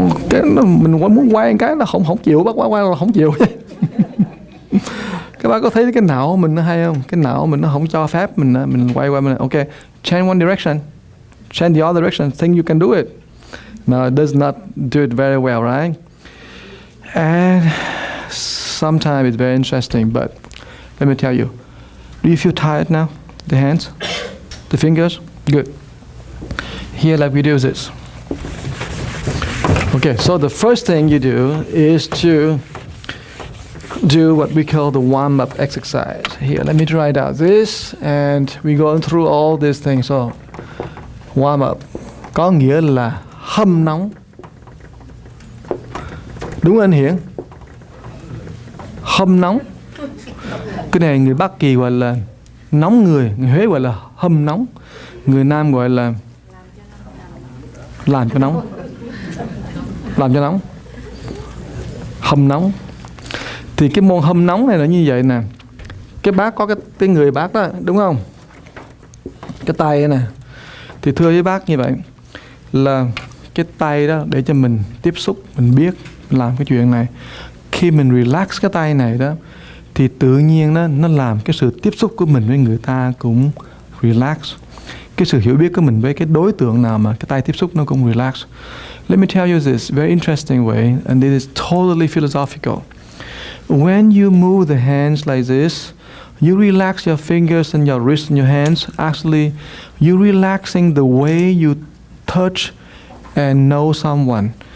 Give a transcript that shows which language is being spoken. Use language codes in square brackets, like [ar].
[vi] Cái mình muốn quay cái là không chịu, bác quay là không chịu. Các bác có thấy cái não mình nó hay không? Cái não mình nó không cho phép mình quay qua mình. [en] Okay, change one direction, change the other direction. Think you can do it? No, it does not do it very well, right? And sometimes it's very interesting, but let me tell you. Do you feel tired now? The hands, the fingers, good. Here, like we do this. Okay, so the first thing you do is to do what we call the warm-up exercise. Here, let me try it out. This, and we go through all these things. [vi] So, warm-up có nghĩa là hâm nóng. Đúng anh Hiển? Hâm nóng. Cái này người Bắc Kỳ gọi là nóng người Huế gọi là hâm nóng, người Nam gọi là làm cho nóng. Làm cho nóng. Hâm nóng. Thì cái môn hâm nóng này là như vậy nè. Cái bác có cái người bác đó, đúng không? Cái tay nè. Thì thưa với bác như vậy là cái tay đó để cho mình tiếp xúc, mình biết làm cái chuyện này. Khi mình relax cái tay này đó thì tự nhiên nó làm cái sự tiếp xúc của mình với người ta cũng relax. Cái sự hiểu biết của mình với cái đối tượng nào mà cái tay tiếp xúc nó cũng relax. [en] Let me tell you this very interesting way, and this is totally philosophical. When you move the hands like this, you relax your fingers and your wrists and your hands. Actually, you're relaxing the way you touch and know someone.